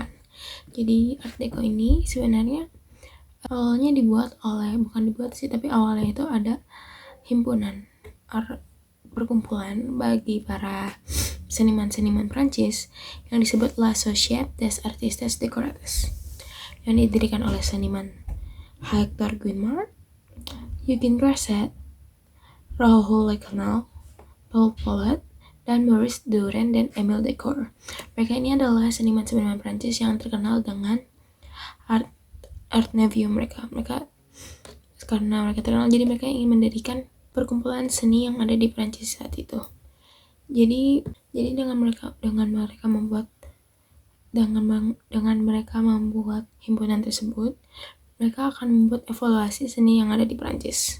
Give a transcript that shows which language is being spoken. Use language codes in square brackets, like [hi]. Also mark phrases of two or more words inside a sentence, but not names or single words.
[id] Jadi Art Deco ini sebenarnya awalnya awalnya itu ada himpunan perkumpulan bagi para seniman-seniman Prancis yang disebut La Société des Artistes Décoratifs, yang didirikan oleh seniman Hector Guimard, Eugène Grasset, Raoul Lecanal, Paul Paulet, dan Maurice Durand dan Émile Decor. Mereka ini adalah seniman-seniman Prancis yang terkenal dengan Art Nouveau mereka karena mereka terkenal, jadi mereka ingin mendirikan perkumpulan seni yang ada di Prancis saat itu. Jadi dengan mereka membuat himpunan tersebut, mereka akan membuat evaluasi seni yang ada di Prancis.